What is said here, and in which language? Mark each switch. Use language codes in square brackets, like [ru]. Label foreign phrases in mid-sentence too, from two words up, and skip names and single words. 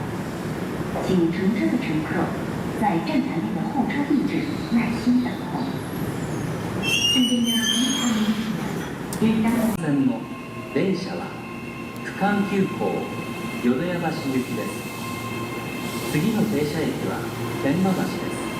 [zh] 请乘车的乘客在站台内的候车位置耐心等候。 [ja] 線の電車は区間急行淀屋橋行きです。次の停車駅は天満橋です。